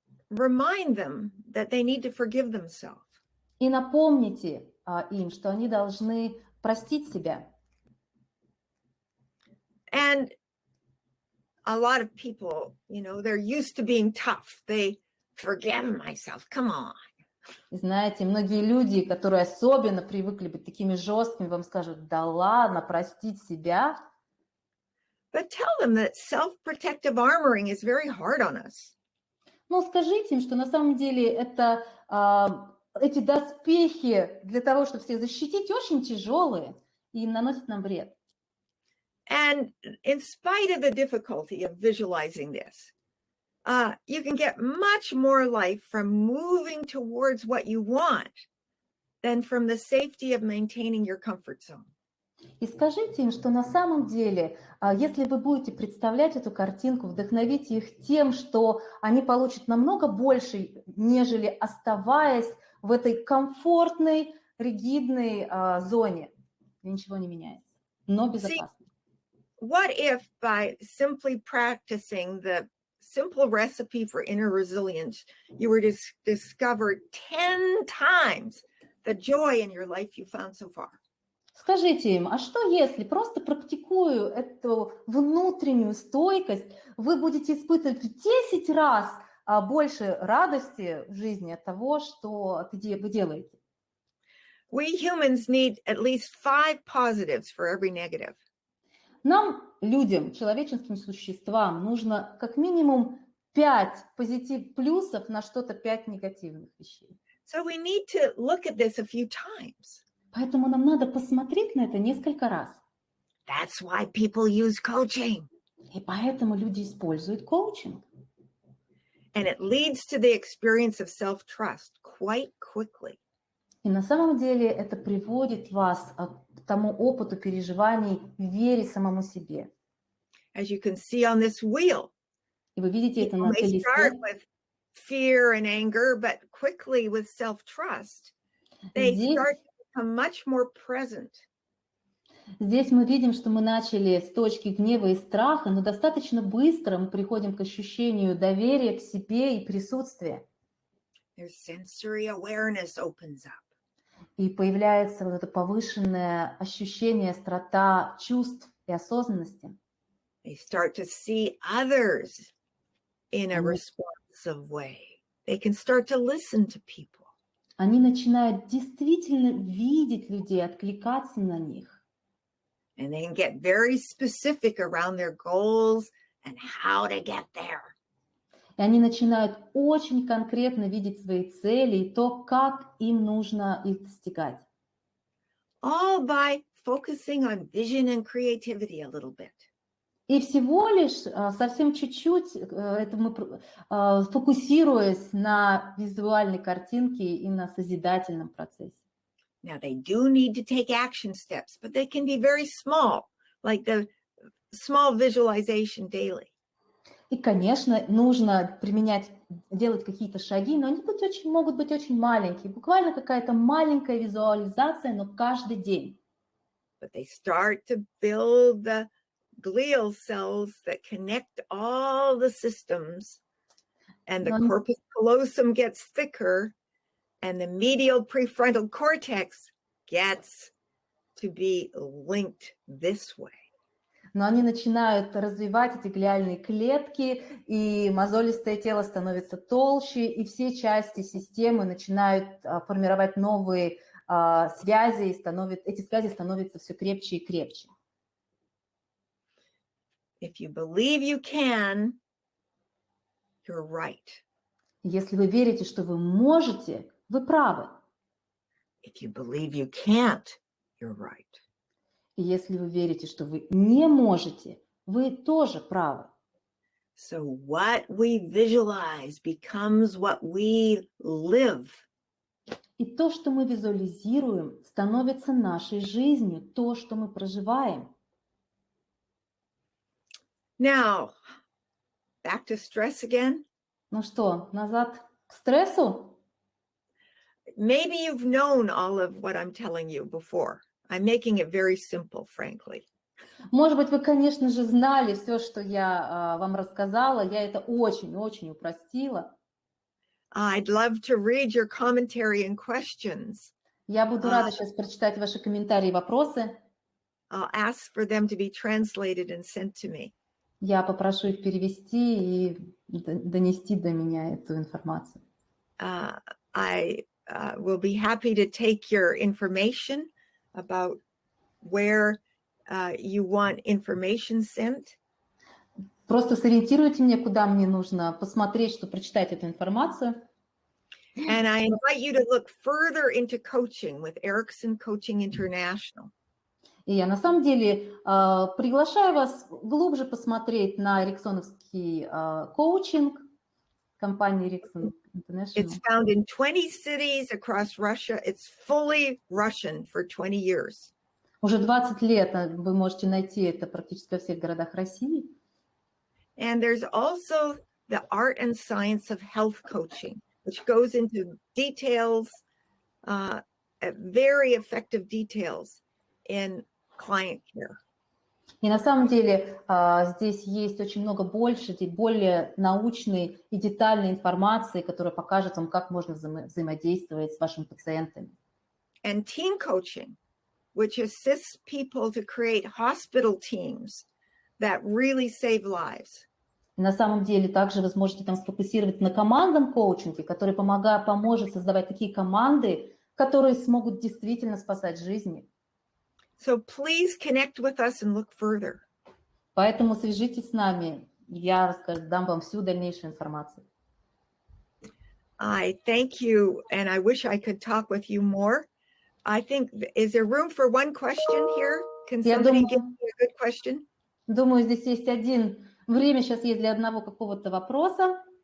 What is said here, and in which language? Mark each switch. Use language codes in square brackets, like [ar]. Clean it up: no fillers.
[en] Remind them that they need to forgive themselves. [ru] И напомните им, что они должны простить себя. [en] And a lot of people, they're used to being tough. They forgive myself. Come on. [ru] И знаете, многие люди, которые особенно привыкли быть такими жесткими, вам скажут: да ладно, простить себя. [en] But tell them that self-protective armoring is very hard on us. [ru] Но скажите им, что на самом деле это, эти доспехи для того, чтобы всех защитить, очень тяжелые и наносят нам вред. [en] And in spite of the difficulty of visualizing this, you can get much more life from moving towards what you want than from the safety of maintaining your comfort zone. [ru] И скажите им, что на самом деле, если вы будете представлять эту картинку, вдохновите их тем, что они получат намного больше, нежели оставаясь в этой комфортной, ригидной зоне, где ничего не меняется, но безопасно. [en] What if by simply practicing the simple recipe for inner resilience, you were to discover 10 times the joy in your life you found so far? [ru] Скажите им, а что если, просто практикуя эту внутреннюю стойкость, вы будете испытывать в 10 раз больше радости в жизни от того, что вы делаете? [en] We humans need at least 5 positives for every negative. [ru] Нам, людям, человеческим существам, нужно как минимум 5 плюсов на что-то 5 негативных вещей. [en] So we need to look at this a few times. [ru] Поэтому нам надо посмотреть на это несколько раз. [en] That's why people use coaching. [ru] И поэтому люди используют коучинг. [en] And it leads to the experience of self-trust quite quickly. [ru] И на самом деле это приводит вас к тому опыту переживаний в вере самому себе. [en] As you can see on this wheel, [ru] И вы видите это на [en] they [ru] листе. [en] start with fear and anger, but quickly with self-trust, they start to become much more present. [ru] Здесь мы видим, что мы начали с точки гнева и страха, но достаточно быстро мы приходим к ощущению доверия к себе и присутствия. [en] Their sensory awareness opens up. [ru] И появляется вот это повышенное ощущение, острота чувств и осознанности. [en] They start to see others in a responsive way. They can start to listen to people. [ru] Они начинают действительно видеть людей, откликаться на них. [en] And they can get very specific around their goals and how to get there. [ru] И они начинают очень конкретно видеть свои цели и то, как им нужно их достигать. [en] All by focusing on vision and creativity a little bit. [ru] И всего лишь совсем чуть-чуть это мы фокусируясь на визуальной картинке и на созидательном процессе. [en] Now they do need to take action steps, but they can be very small, like the small visualization daily. [ru] И, конечно, нужно делать какие-то шаги, но они могут быть очень маленькие. Буквально какая-то маленькая визуализация, но каждый день. [en] But they start to build the glial cells that connect all the systems, and the corpus callosum gets thicker, and the medial prefrontal cortex gets to be linked this way. [ru] Но они начинают развивать эти глиальные клетки, и мозолистое тело становится толще, и все части системы начинают формировать новые связи, и эти связи становятся все крепче и крепче. [en] If you believe you can, you're right. [ru] Если вы верите, что вы можете, вы правы. [en] If you believe you can't, you're right. [ru] И если вы верите, что вы не можете, вы тоже правы. [en] So what we visualize becomes what we live. [ru] И то, что мы визуализируем, становится нашей жизнью, то, что мы проживаем. [en] Now, back to stress again. [ru] Ну что, назад к стрессу? [en] Maybe you've known all of what I'm telling you before. I'm making it very simple, frankly. [ru] Может быть, вы, конечно же, знали все, что я вам рассказала. Я это очень-очень упростила. [en] I'd love to read your commentary and questions. [ru] Я буду рада сейчас прочитать ваши комментарии и вопросы. [en] I'll ask for them to be translated and sent to me. [ru] Я попрошу их перевести и донести до меня эту информацию. [en] I will be happy to take your information about where you want information sent. [ru] Просто сориентируйте меня, куда мне нужно посмотреть, чтобы прочитать эту информацию. [en] And I invite you to look further into coaching with Erickson Coaching International. [ru] И я на самом деле приглашаю вас глубже посмотреть на эриксоновский коучинг компании Ericsson International. [en] It's found in 20 cities across Russia. It's fully Russian for 20 years. [ru] Уже 20 лет вы можете найти это практически во всех городах России. [en] And there's also the art and science of health coaching, which goes into details, very effective details in client care. [ru] И на самом деле здесь есть очень много больше, более научной и детальной информации, которая покажет вам, как можно взаимодействовать с вашими пациентами. [en] And team coaching, which assists people to create hospital teams that really save lives. [ru] И на самом деле также вы сможете там сфокусироваться на командном коучинге, который поможет создавать такие команды, которые смогут действительно спасать жизни. [en] So please connect with us and look further. [ru] Поэтому свяжитесь с нами, я дам вам всю дальнейшую информацию. [en] I thank you, and I wish I could talk with you more. I think, is there room for one question here? Can somebody give me a good question? [ru] Думаю, здесь есть время сейчас есть для одного какого-то вопроса.